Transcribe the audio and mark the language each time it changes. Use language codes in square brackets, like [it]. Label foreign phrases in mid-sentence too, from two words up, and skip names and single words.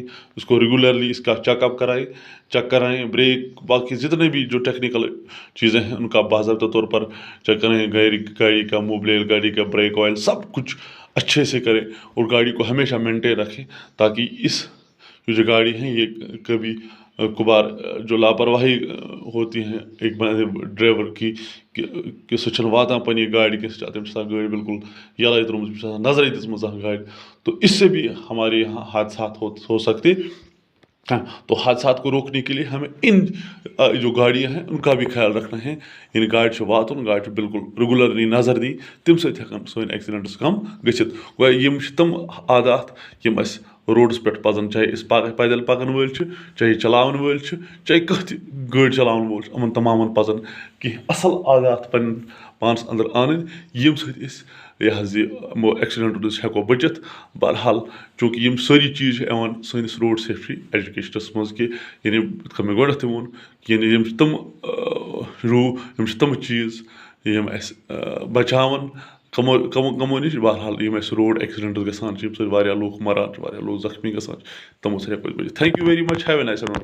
[ur] اس کو ریگولرلی اس کا چیک کرائیں بریک باقی جتنے بھی جو ٹیکنیکل چیزیں ہیں ان کا باضابطہ طور پر چیک کریں. گاڑی کا موبلیل گاڑی کا بریک آئل سب کچھ اچھے سے کریں اور گاڑی کو ہمیشہ مینٹین رکھیں تاکہ اس جو گاڑی ہیں یہ کبھی کبھار جو لاپرواہی ہوتی ہیں ایک ڈرائیور کی کہ [ks] سُہ چھُنہٕ واتان پننہِ گاڑِ کِنۍ تٔمِس چھِ آسان گٲڑۍ بالکل یَلَے ترٛٲومٕژ تٔمِس چھِ آسان نظرے دِژمٕژ گاڑِ. [ur] تو اس سے بھی ہمارے یہاں حادثات ہو سکتے ہیں. تو حادثات کو روکنے کے لیے ہمیں ان جو گاڑیاں ہیں ان کا بھی خیال رکھنا ہے. [ks] یعنی گاڑِ چھُ واتُن گاڑِ چھُ بالکل ریگولرلی نظر دِنۍ تَمہِ سۭتۍ ہٮ۪کَن سٲنۍ ایکسیڈنٹس کم گٔژھِتھ. گویا یِم چھِ تِم عادات یِم اَسہِ روڈس پٮ۪ٹھ پَزَن چاہے أسۍ پیدل پَکَن وٲلۍ چھِ چاہے چلاوَن وٲلۍ چھِ چاہے کانٛہہ تہِ گٲڑۍ چلاوَن وول چھُ یِمَن تمامَن پَزَن کینٛہہ اَصٕل عادات پنٕنۍ پانَس اَنٛدر اَنٕنۍ ییٚمہِ سۭتۍ أسۍ یہِ حظ یہِ یِمو ایکسیڈنٹو نِش ہٮ۪کو بٔچِتھ. بہرحال چوٗنٛکہِ یِم سٲری چیٖز چھِ یِوان سٲنِس [en] road safety education [ks] منٛز کہِ یعنی یِتھ کٔنۍ مےٚ گۄڈنٮ۪تھٕے ووٚن کہِ یعنی یِم چھِ تِم یِم چھِ تِم چیٖز یِم اَسہِ بَچاوَن کَمو نِش. بہرحال یِم اَسہِ [en] road accidents [ks] گژھان چھِ ییٚمہِ سۭتۍ واریاہ لوٗکھ مَران چھِ واریاہ لوٗکھ زخمی گژھان چھِ تِمو سۭتۍ ہٮ۪کو أسۍ بٔچِتھ. [en] Thank you very much have a nice